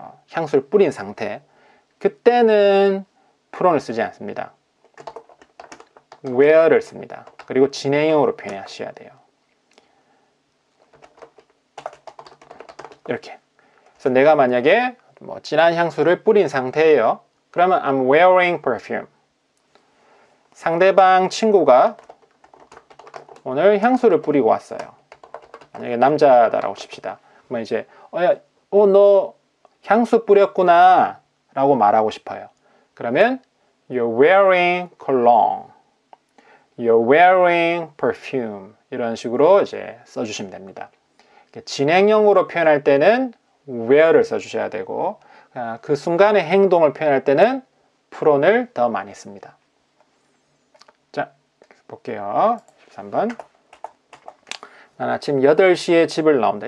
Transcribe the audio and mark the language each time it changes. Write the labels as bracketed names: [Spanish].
[Korean] 향수를 뿌린 상태. 그때는 프론을 쓰지 않습니다. where를 씁니다. 그리고 진행형으로 표현하셔야 돼요. 이렇게. 그래서 내가 만약에 진한 향수를 뿌린 상태예요. 그러면 [English] I'm wearing perfume. [Korean] 상대방 친구가 오늘 향수를 뿌리고 왔어요. 만약에 남자다라고 칩시다. 그러면 이제 너 향수 뿌렸구나 라고 말하고 싶어요. 그러면 [English] You're wearing cologne. You're wearing perfume. [Korean] 이런 식으로 이제 써주시면 됩니다. 진행형으로 표현할 때는 wear를 써주셔야 되고 그 순간의 행동을 표현할 때는 프론을 더 많이 씁니다. 자, 볼게요. 13번. 난 아침 8시에 집을 나온다.